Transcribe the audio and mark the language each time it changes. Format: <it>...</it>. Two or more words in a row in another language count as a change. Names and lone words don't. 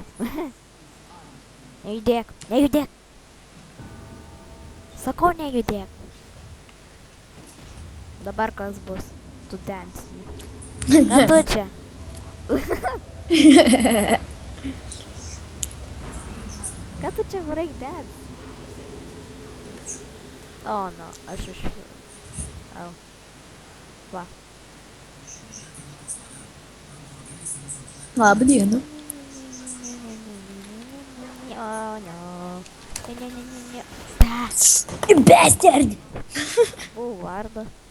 <lt>Nejudėk. Sakau, nejudėk. Dabar kas bus? Tu dansi. Ką tu čia? Ką tu čia</lt> <en>break dance? O, no,</en> <lt>aš iš... Au. Va. Labą dieną. Ne. Bastard. Vardą.</lt>